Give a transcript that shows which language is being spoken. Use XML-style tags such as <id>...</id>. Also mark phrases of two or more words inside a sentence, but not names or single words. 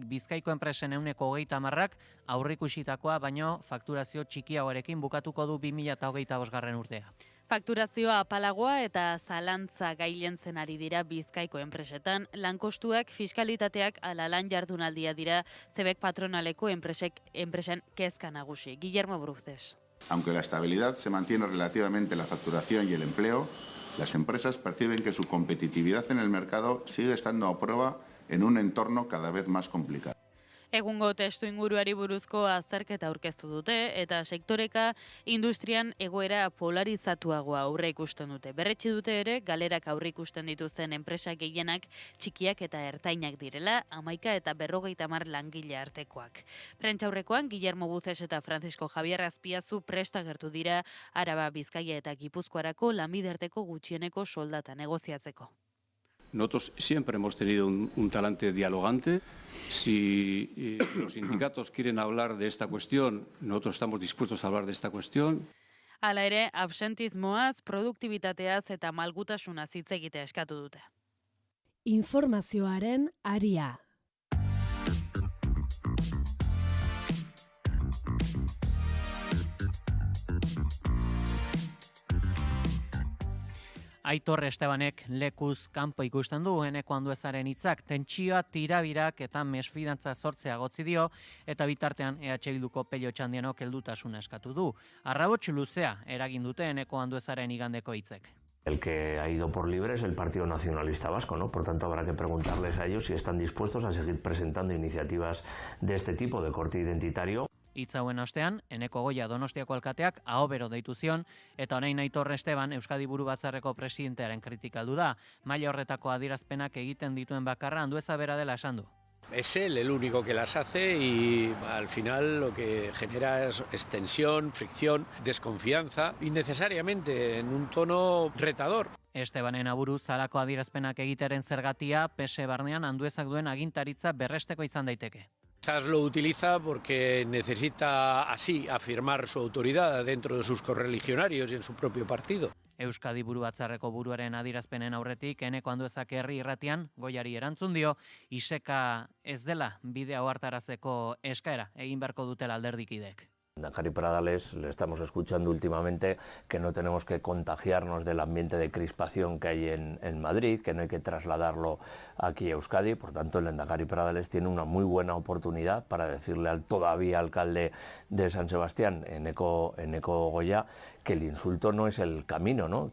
<eu>Bizkaiko enpresen 30%ak aurreikusitakoa baino fakturazio txikiagoarekin bukatuko du 2025. urtea. Fakturazioa apalagoa eta zalantza gailentzen ari dira Bizkaiko enpresetan, lankostuak, fiskalitateak ala lan jardunaldia dira zebek patronaleko enpresen kezka nagusi. Guillermo Bruces.</eu> <es>Aunque la estabilidad se mantiene relativamente en la facturación y el empleo, las empresas perciben que su competitividad en el mercado sigue estando a prueba en un entorno cada vez más complicado.</es> <eu>Egungo testu inguruari buruzko azterketa aurkeztu dute eta sektoreka industrian egoera polarizatuagoa aurre ikusten dute. Berretsi dute ere, galerak aurre ikusten dituzten enpresa gehienak txikiak eta ertainak direla, 11 eta 50 langile artekoak. Prentsaurrekoan, Guillermo Buces eta Francisco Javier Azpiazu presta agertu dira Araba, Bizkaia eta Gipuzkoarako lanbide arteko gutxieneko soldata negoziatzeko.</eu> <es>Nosotros siempre hemos tenido un talante dialogante. Si los sindicatos quieren hablar de esta cuestión, nosotros estamos dispuestos a hablar de esta cuestión.</es> <eu>Hala ere, absentismoaz, produktibitateaz eta malgutasunaz hitz egitea eskatu dute. Informazioaren aria. Aitor Estebanek lekuz kanpo ikusten du Eneko Anduezaren hitzak, tentsioa, tirabirak eta mesfidantza sortzea gotzi dio eta bitartean EH Bilduko Pello Txandianok heldutasuna eskatu du. Arrabots luzea eragin dute Eneko Anduezaren igandeko hitzek.</eu> <es>El que ha ido por libre es el Partido Nacionalista Vasco, ¿no? Por tanto, habrá que preguntarles a ellos si están dispuestos a seguir presentando iniciativas de este tipo, de corte identitario.</es> <eu>Hitz hauen ostean, Eneko Goia Donostiako alkateak ahobero deitu zion eta orain Aitor Esteban Euskadi Buru Batzarreko presidentearen kritikaldu da. Maila horretako adierazpenak egiten dituen bakarra Andueza bera dela esan du.</eu> <es>Es él el único que las hace y al final lo que genera es tensión, fricción, desconfianza, innecesariamente en un tono retador.</es> <eu>Estebanen aburuz zalako adierazpenak egiteren zergatia PSE barnean Anduezak duen agintaritza berresteko izan daiteke.</eu> <es>Quizás lo utiliza porque necesita así afirmar su autoridad dentro de sus correligionarios y en su propio partido.</es> <eu>Euskadi Buru Batzarreko buruaren adierazpenen aurretik Eneko Anduezak herri irratian Goiari erantzun dio, iseka ez dela bidea ohartarazeko eskaera egin beharko dutela alderdikidek.</eu> <es>Lehendakari Pradales le estamos escuchando últimamente que no tenemos que contagiarnos del ambiente de crispación que hay en Madrid, que no hay que trasladarlo aquí a Euskadi. Por tanto, el Lehendakari Pradales tiene una muy buena oportunidad para decirle al todavía alcalde de San Sebastián, Eneko Goya, que el insulto no es el camino, ¿no?</es>